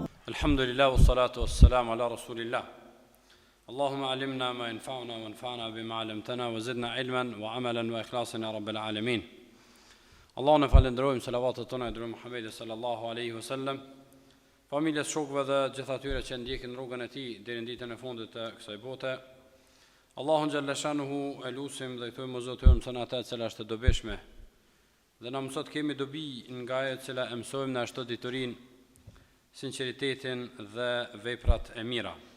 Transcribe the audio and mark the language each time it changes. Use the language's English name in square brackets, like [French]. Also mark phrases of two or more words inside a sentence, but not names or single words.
[Arabic] الحمد لله والصلاة والسلام على رسول الله. اللهم علمنا ما ينفعنا وانفعنا بما علمتنا وزدنا علما وعملا وإخلاصا يا رب العالمين. [Albanian] Allahun e falenderojmë, selavatet tona e dërguar Muhamedit [Arabic] صلى الله عليه وسلم, [Albanian] familjes, shokëve dhe gjithë atyre që ndjekin rrugën e tij deri në ditën e fundit të kësaj bote. Allahun [Arabic] جل شأنه [Albanian] e lutim dhe i thojmë Zotit ynë se atë e cila është e dobishme dhe na mësot kemi dobi nga ajo e cila e mësojmë në çdo diturinë, sinqeritetin dhe veprat e mira.